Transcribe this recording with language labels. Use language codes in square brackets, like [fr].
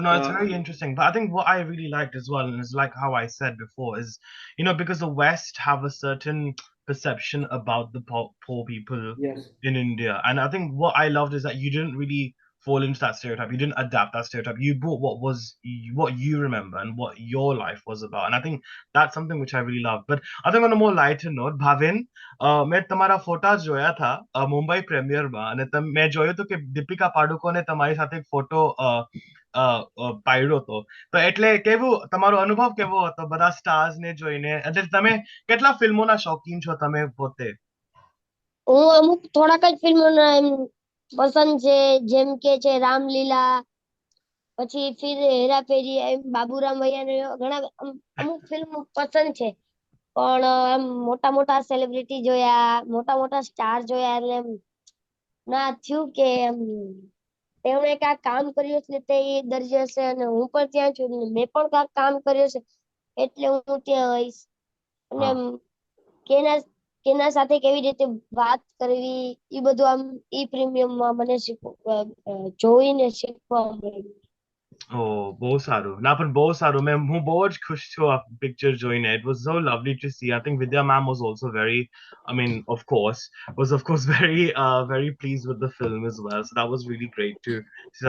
[en] No, it's very interesting. But I think what I really liked as well, and it's like how I said before, is because the West have a certain perception about the poor people Yes. in India. And I think what I loved is that you didn't really fall into that stereotype. You didn't adapt that stereotype. You brought what you remember and what your life was about. And I think that's something which I really love. But I think on a more lighter note, [gu] Bhavin, મેં તમારા ફોટા જોયા था મુંબઈ પ્રીમિયરમાં અને મેં જોયું હતું કે દીપિકા પાડુકોને તમારી સાથે એક ફોટો પાડ્યો હતો. તો એટલે કેવું તમારો અનુભવ કેવો હતો બધા સ્ટાર્સ ને જોઈને? એટલે તમે કેટલા ફિલ્મોના શોખીન છો તમે પોતે? હું અમુક થોડાક જ ફિલ્મોના એમ પસંદ છે, જેમ કે છે રામલીલા, પછી ફિર હેરાફેરી, એમ બાબુરામ વૈયાને ઘણા અમુક ફિલ્મ પસંદ છે. પણ એમ મોટા મોટા સેલિબ્રિટી જોયા, મોટા મોટા સ્ટાર જોયા એટલે એમ ના થયું કે એમ તેમણે કાંઈક કામ કર્યું છે તે એ દર્જે હશે અને હું પણ ત્યાં છું, મેં પણ કાંઈક કામ કર્યું છે એટલે હું ત્યાં આવીશ. અને એમ કેના સાથે કેવી રીતે વાત કરવી એ બધું આમ ઈ પ્રીમિયમમાં મને જોઈને શીખવા મળ્યું. બહુ સારું. ના પણ બહુ સારું. હું બહુ જ ખુશ છું આ પિક્ચર જોઈને. [en] It was so lovely to see. I think Vidya ma'am was also very, of course, very pleased with the film as well. So that was really great to see.